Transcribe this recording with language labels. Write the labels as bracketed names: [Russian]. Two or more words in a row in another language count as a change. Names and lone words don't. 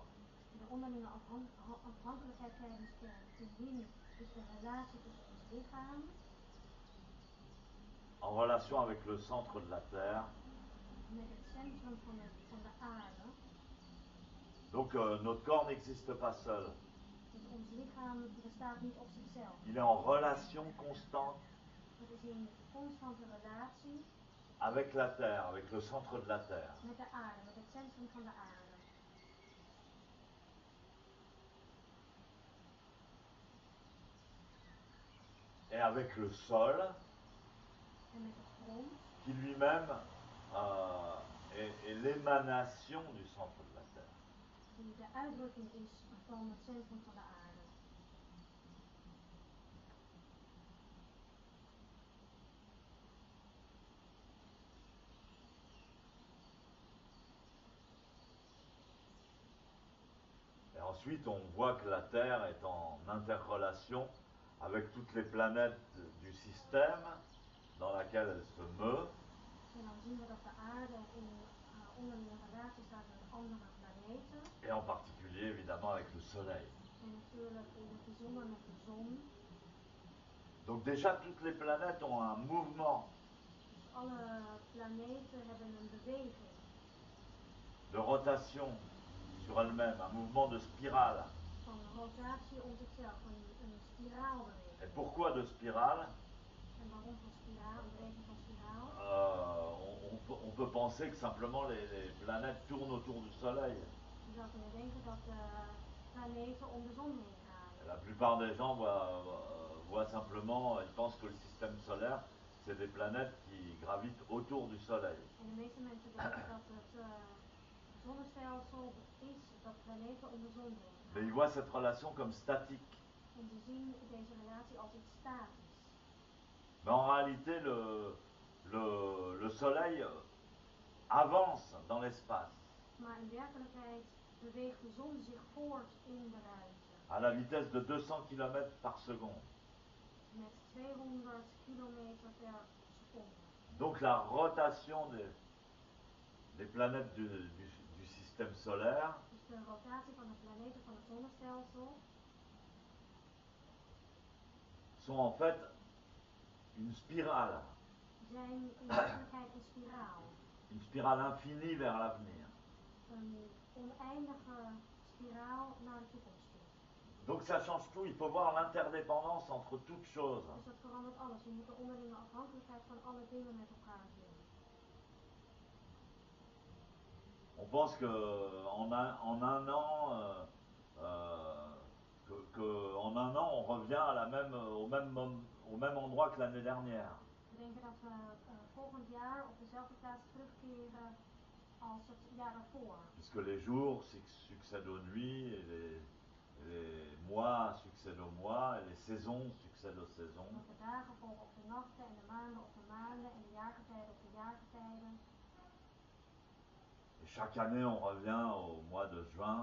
[Dutch] De onderlinge afhankelijkheid tijdens kinin is de relatie tussen ons lichaam [French] en relation avec le centre de la Terre. [Dutch] met het centrum van de aarde. [French] Donc notre corps n'existe pas seul. [Dutch] Dus ons lichaam bestaat niet op zichzelf. [French] Il est en relation constante [Dutch] Het is in constante relatie [French] avec la Terre, avec le centre de la Terre. [Dutch] met de aarde, met het centrum van de aarde. [French] Et avec le sol, [Dutch] En met de grond, [French] qui lui-même est l'émanation du centre de la Terre. [Dutch] die de uitdrukking is van het centrum van de aarde. [French] Et ensuite, on voit que la Terre est en interrelation avec toutes les planètes du système dans laquelle elle se meut. [Dutch] En dan zien we dat de aarde in onderlinge relatie staat met andere planeten. [French] Et en particulier, évidemment, avec le Soleil. [Dutch] En natuurlijk in het bijzonder met de zon. [French] Donc déjà, toutes les planètes ont un mouvement [Dutch] Dus alle planeten hebben een beweging. [French] de rotation sur elles-mêmes, un mouvement de spirale. [Dutch] Van rotatie om zichzelf, een spiraalbeweging. [French] Et pourquoi de spirale? [Dutch] En waarom van spiraal, een beweging van spiraal? [French] On peut penser que simplement les planètes tournent autour du Soleil. [Dutch] Je zou kunnen denken dat de planeten om de zon heen gaan. [French] Et la plupart des gens voient simplement, ils pensent que le système solaire, c'est des planètes qui gravitent autour du Soleil. [Dutch] En de meeste mensen denken dat het zonnestelsel is dat planeten om de zon heen gaan. [French] Mais ils voient cette relation comme statique. [Dutch] En ze zien deze relatie als iets statisch. [French] Mais en réalité, le Soleil avance dans l'espace [Dutch] Maar in werkelijkheid beweegt de zon zich voort in de ruimte. [French] à la vitesse de 200 km par seconde. [Dutch] Met 200 kilometer per seconde. [French] Donc la rotation des planètes du système solaire [Dutch] Dus de rotatie van de planeten van het zonnestelsel [French] sont en fait une spirale. [Dutch] zijn in werkelijkheid [French] Une spirale infinie vers l'avenir. [Dutch] een oneindige spiraal naar de toekomst toe. [French] Donc ça change tout, il faut voir l'interdépendance entre toutes choses. [Dutch] Dus dat verandert alles. Je moet de onderlinge afhankelijkheid van alle dingen met elkaar zien. [French] On pense que en un an, en un an, on revient à au même endroit que l'année dernière. [Dutch] We denken dat we volgend jaar op dezelfde plaats terugkeren als het jaar daarvoor. [French] Puisque les jours succèdent aux nuits, et les mois succèdent aux mois, et les saisons succèdent aux saisons. [Dutch] Want de dagen volgen op de nachten en de maanden op de maanden en de jaargetijden op de jaargetijden. [French] Et chaque année, on revient au mois de juin.